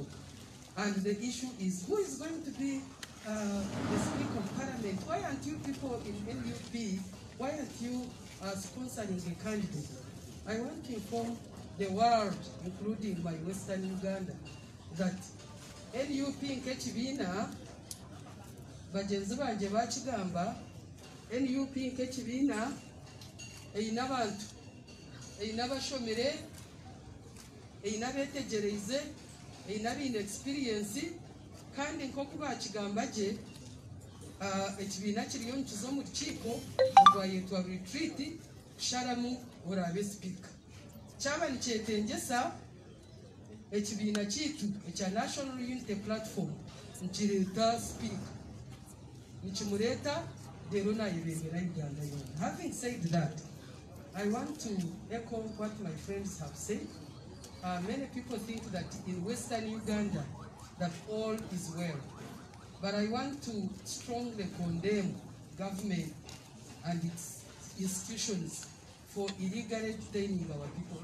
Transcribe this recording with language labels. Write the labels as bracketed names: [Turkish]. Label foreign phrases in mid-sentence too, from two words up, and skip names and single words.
[English] And the issue is, who is going to be the Speaker of Parliament? Why aren't you people in NUP, why aren't you sponsoring a candidate? I want to inform the world, including my Western Uganda, that NUP [Nyankole] nk'ekibiina bagenzi banje bakigamba NUP nk'ekibiina eyina abantu eyina abashomere eyina abetegereze eyina bine experience kandi nk'oku bakigamba gye ekibiina kiriyo nikiza omu rukiiko rwayetwa retreat kusharamu orabe speaker kyaba nikyetengesa ekibiina kiitu ekya National Unity Platform nikireeta speaker nikimureeta rero nayebembera Uganda yona. [English] Having said that, I want to echo what my friends have said. Many people think that in Western Uganda that all is well, but I want to strongly condemn government and its institutions for illegally detaining our people.